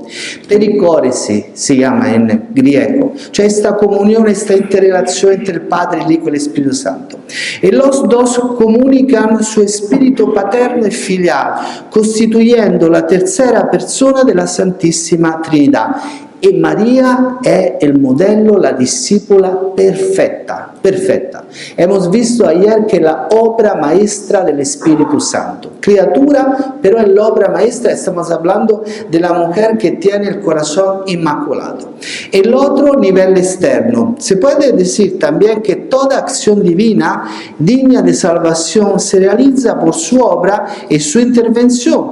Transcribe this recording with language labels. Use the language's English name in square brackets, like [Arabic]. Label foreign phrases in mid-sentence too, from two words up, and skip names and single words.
[Spanish] Pericóresi si llama en griego, cioè esta comunión, esta interrelación entre el Padre, el Hijo y el Espíritu Santo. Y los dos comunican su espíritu paterno y filial, constituyendo la tercera persona de la Santísima Trinidad. [Italian] E María è il modello, la discípula perfetta, perfetta. [Spanish] Hemos visto ayer que la obra maestra del Espíritu Santo, criatura, pero en la obra maestra estamos hablando de la mujer que tiene el corazón inmaculado. El otro nivel externo, se puede decir también que toda acción divina digna de salvación se realiza por su obra y su intervención.